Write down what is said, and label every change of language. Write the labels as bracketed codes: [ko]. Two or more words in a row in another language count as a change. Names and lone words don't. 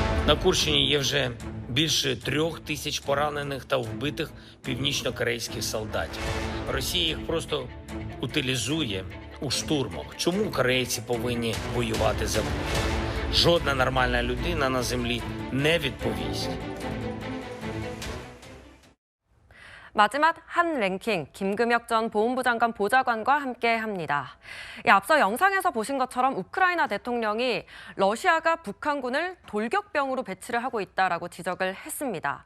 [uk] На Курщині є вже більше 3000 поранених та вбитих північно-корейських солдатів. Росія їх просто утилізує у штурмах. Чому корейці повинні воювати за Путіна? Жодна нормальна людина на землі не відповість. [ko] 마지막 한 랭킹, 김금혁 전 보훈부 장관 보좌관과 함께합니다. 앞서 영상에서 보신 것처럼 우크라이나 대통령이 러시아가 북한군을 돌격병으로 배치를 하고 있다라고 지적을 했습니다.